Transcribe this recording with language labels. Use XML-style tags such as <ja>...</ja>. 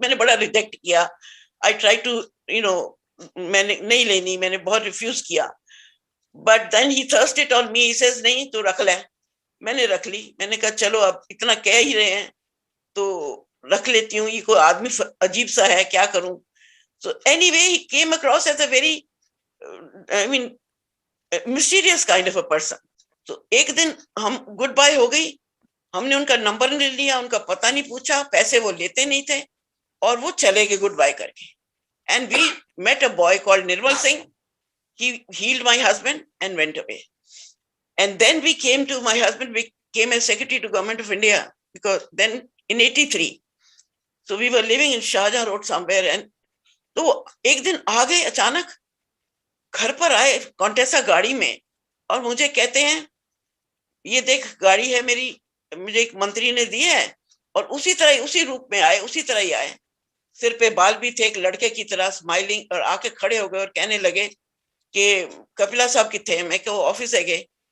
<hi>मैंने बड़ा रिजेक्ट किया।</hi> <en>I try to you know</en> <hi>मैंने नहीं लेनी, मैंने बहुत रिफ्यूज किया।</hi> <en>but then he thrust it on me, he says</en> <hi>नहीं तो रख ले। मैंने रख ली। मैंने कहा चलो अब इतना कह ही रहे हैं तो रख लेती हूँ। ये कोई आदमी अजीब सा है, क्या करूं।</hi> <en>So anyway, he came across as a very, I mean, mysterious kind of a person.</en> <hi>So एक दिन हम गुड बाय हो गई, हमने उनका नंबर नहीं लिया, उनका पता नहीं पूछा, पैसे वो लेते नहीं थे और वो चले गए गुड बाय करके.</hi> <en>And we met a boy called Nirmal Singh. He healed my husband and went away. And then we came to my husband, we came as secretary to Government of India, because then in 83. So we were living in Shahjahan Road somewhere, and</en> <hi>तो एक दिन आ गए अचानक, घर पर आए कॉन्टेसा गाड़ी में, और मुझे कहते हैं ये देख गाड़ी है मेरी, मुझे एक मंत्री ने दी है. और उसी तरह उसी रूप में आए, उसी तरह ही आए, सिर पे बाल भी थे एक लड़के की तरह, स्माइलिंग, और आके खड़े हो गए और कहने लगे कि कपिला साहब कितने हैं. मैं कहा ऑफिस है गए.</hi>